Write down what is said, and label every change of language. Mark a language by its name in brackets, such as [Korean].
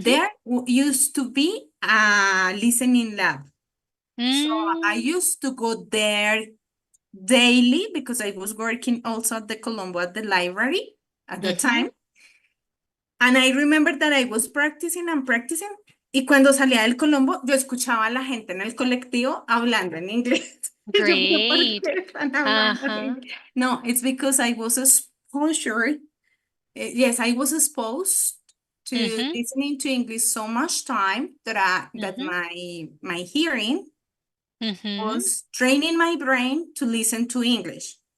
[English] There used to be a listening lab, so I Mm, used to go there daily because I was working also at the Colombo at the library at that mm-hmm. time. And I remember that I was practicing and practicing. [Spanish] Y cuando salía del Colombo, yo escuchaba a la gente en el colectivo hablando en inglés. Y yo, ¿pero por [English] Great. [Spanish] qué están hablando en Uh-huh. inglés? [English] No, it's because I was exposure. Yes, I was exposed to Mm-hmm. listening to English so much time that Mm-hmm. my hearing Mm-hmm. was training my brain to listen to English.